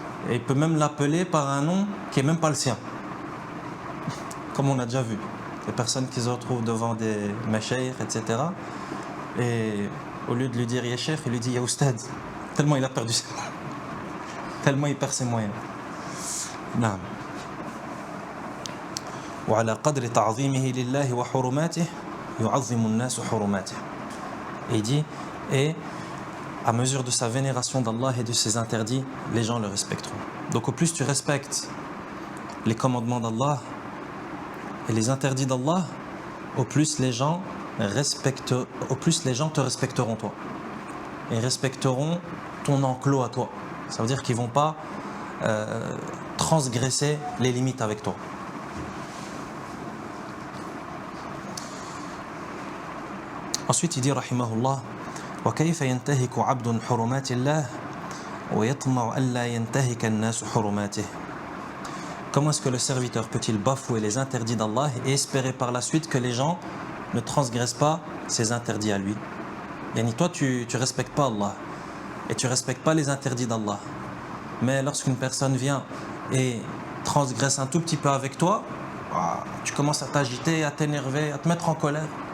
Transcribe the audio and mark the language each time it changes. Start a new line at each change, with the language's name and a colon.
French: Et il peut même l'appeler par un nom qui n'est même pas le sien. Comme on a déjà vu. Les personnes qui se retrouvent devant des mashayikh, etc. Et au lieu de lui dire « Ya Cheikh », il lui dit « Ya Oustad ». Tellement il a perdu ses moyens. Tellement il perd ses moyens.
Arabic: Naam. وعلى قدر تعظيمه لله وحرماته يعظم الناس حرماته.
French: Et il dit, et à mesure de sa vénération d'Allah et de ses interdits, les gens le respecteront. Donc au plus tu respectes les commandements d'Allah et les interdits d'Allah, au plus les gens te respecteront toi. Et respecteront ton enclos à toi. Ça veut dire qu'ils ne vont pas transgresser les limites avec toi. Ensuite, il dit, rahimahullah,
Arabic: وكيف ينتهك عبد حرمات الله ويطمع ألا ينتهك الناس حرماته.
French: Comment est-ce que le serviteur peut-il bafouer les interdits d'Allah et espérer par la suite que les gens ne transgressent pas ses interdits à lui? Yani toi, tu respectes pas Allah et tu respectes pas les interdits d'Allah. Mais lorsqu'une personne vient et transgresse un tout petit peu avec toi, tu commences à t'agiter, à t'énerver, à te mettre en colère.